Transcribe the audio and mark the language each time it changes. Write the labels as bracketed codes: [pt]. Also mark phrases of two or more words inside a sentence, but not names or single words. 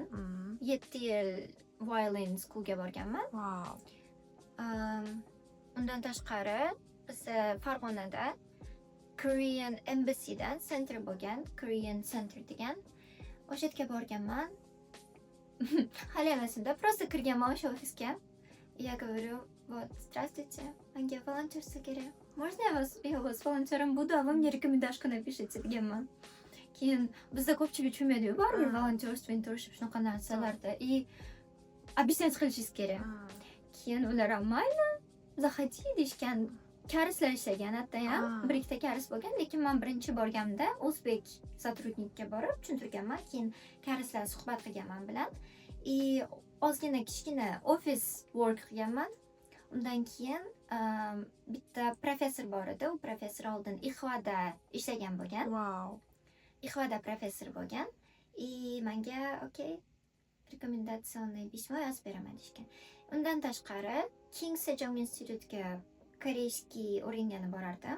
[uz] 7 yil violin schoolga borganman. [en] Wow. [uz] Undan tashqari biz Farg'onada Korean Embassy'dan center bo'lgan, Korean Center degan. O'sha yerga borganman. Hali esimda, просто kirganman o'sha ofisga. [ru] Я говорю, вот, здравствуйте, [uz] menga volonterство kerak. [ru] Можно я вас, я у вас волонтером буду, а вы мне рекомендашку напишите deganman. [uz] Keyin bizda ko'pchilik tushunmaydi-yu, baribir volonterство, internship shunaqa narsalarda. [ru] И объяснять [uz] qilishingiz kerak. Keyin ular mayli, zaxati deyishgan. Karislar ishlagan, hatto ham bir ikkita karis bo'lgan, lekin men birinchi borganimda o'zbek сотрудникка borib tushuntirganman, keyin karislar suhbat qilganman bilan. Ozgina kichkina [en] office work [uz] qilganman. Undan keyin bitta professor bor edi, u professor oldin IXVAda ishlagan bo'lgan. [en] Wow. [uz] IXVAda professor bo'lgan. Menga okey, [ru] рекомендационни письмо [uz] yozib beraman deyishgan. Undan tashqari King Sejong institutga koreyskiy o'rgangani borardim.